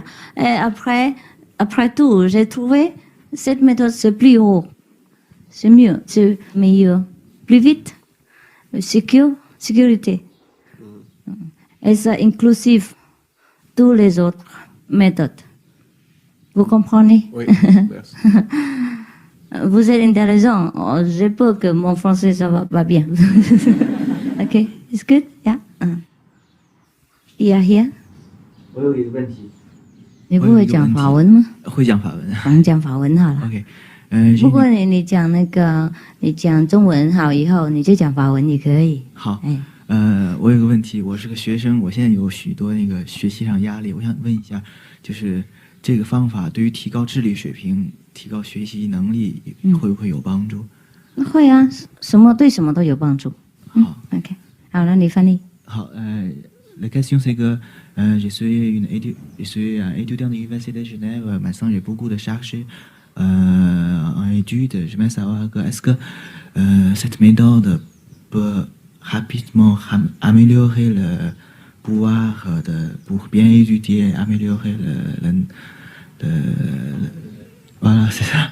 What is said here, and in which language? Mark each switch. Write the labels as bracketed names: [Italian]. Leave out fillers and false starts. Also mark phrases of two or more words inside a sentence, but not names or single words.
[French] Et après tout, j'ai trouvé cette méthode, c'est plus haut, c'est mieux, c'est meilleur, plus vite, sécurité. Et ça inclusif tous les autres méthodes. Vous comprenez? Oui, merci. Vous êtes intéressant. Oh, j'ai peur que mon français, ça va pas bien. [English] OK? It's good? Yeah? here? [Chinese] 我有一个问题。你不会讲法文吗？会讲法文。咱讲法文好了。 OK，不过你讲你讲中文好以后，你就讲法文也可以。好。哎。我有个问题，我是个学生，我现在有许多学习上压力，我想问一下，就是这个方法对于提高智力水平、提高学习能力会不会有帮助？会啊，对什么都有帮助。好，OK， 好了，你翻译。 [French] 好 ，la question c'est que je suis un étudiant de l'université de Genève. Maintenant, j'ai beaucoup de charges en études. Je veux savoir est-ce que cette méthode peut rapidement améliorer le pouvoir pour bien étudier, améliorer voilà, c'est ça.